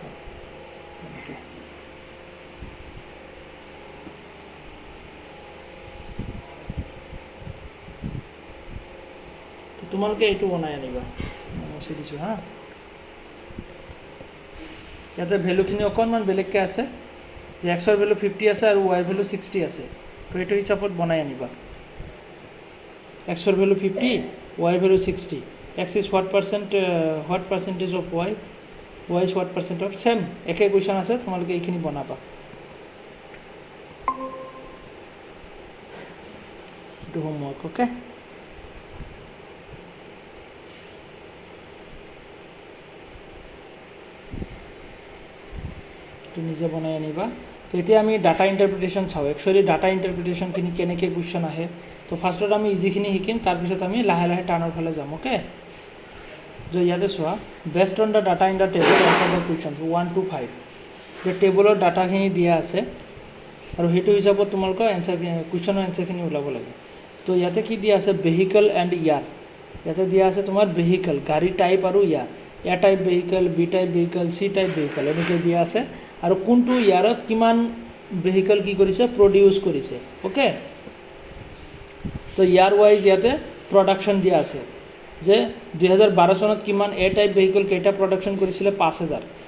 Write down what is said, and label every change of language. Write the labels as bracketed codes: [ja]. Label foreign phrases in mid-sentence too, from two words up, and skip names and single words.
[as] তোমালোকে এইটো বনাই আনিবা মুছি দিছো হা ইয়াতে ভ্যালুখিনি অকণমান বেলেগকৈ আছে যে x এর ভ্যালু 50 আছে আৰু y এর ভ্যালু 60 আছে তো এইটো হিচাপত বনাই আনিবা x এর ভ্যালু 50 y এর ভ্যালু 60 [en] x is what percentage of y y is what percent of same [as] একে কোৱেশ্চন আছে তোমালোকে এইখিনি বনাবা এইটো হোমৱৰ্ক ওকে তো নিজে বনাই আনিবা তো এতিয়া আমি [en] data interpretation [as] চাও একচুয়ালি [en] data interpretationখিনি [as] কেনেকৈ কোৱেশ্চন আহে তো ফাৰ্ষ্টত আমি ইজিখিনি শিকিম তাৰপিছত আমি লাহে লাহে টানৰ ফালে যাম ওকে যে ইয়াতে চোৱা [en] based on the data in the table answer the question 1 to 5 [as] যে টেবলৰ ডাটাখিনি দিয়া আছে আৰু সেইটো হিচাপত তোমালোকৰ এনচাৰ কুৱেশ্যনৰ এনচাৰখিনি ওলাব লাগে তো ইয়াতে কি দিয়া আছে [en] vehicle and year [as] ইয়াতে দিয়া আছে তোমাৰ ভেহিকল গাড়ী টাইপ আৰু ইয়াৰ [en] A type vehicle B type vehicle C type vehicle [as] চি টাইপ ভেহিকল এনেকৈ দিয়া আছে আৰু কোনটো ইয়াৰত কিমান ভেহিকল কি কৰিছে প্ৰডিউচ কৰিছে অ'কে তো [en] year wise [as] ইয়াতে প্ৰডাকশ্যন দিয়া আছে যে 2012 চনত কিমান [en] A type vehicle [as] কেইটা প্ৰডাকশ্যন কৰিছিলে 5000